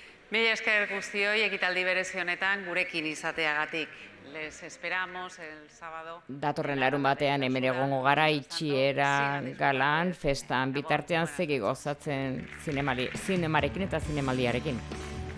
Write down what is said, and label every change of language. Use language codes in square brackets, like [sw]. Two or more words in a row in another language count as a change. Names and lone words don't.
[eu] Mila esker guztioi ekitaldi berezi honetan gurekin izateagatik. [es] Les esperamos el sábado. [eu] Datorren larun batean hemen egongo gara itxiera galan, festan bitartean segi gozatzen zinemarekin eta zinemaldiarekin.